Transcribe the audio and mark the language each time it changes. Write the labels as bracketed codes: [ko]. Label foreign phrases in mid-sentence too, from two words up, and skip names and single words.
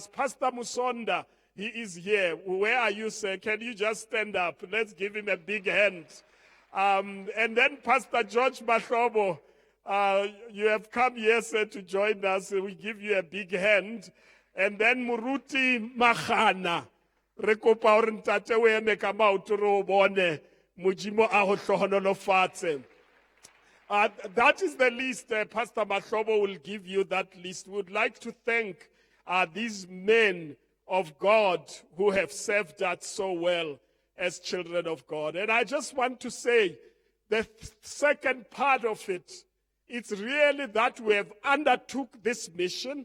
[en] Pastor Musonda, he is here. Where are you, sir? Can you just stand up? Let's give him a big hand. And then Pastor George Mahlobo, you have come here, sir, to join us. We give you a big hand. And then Muruti Mahana. [st] Rekopa hore ntate o eme ka maoto re o bone modimo a ho hlohonolofatse. [en] That is the list. Pastor Mahlobo will give you that list. We would like to thank these men of God who have served us so well as children of God. And I just want to say the second part of it, it's really that we have undertook this mission.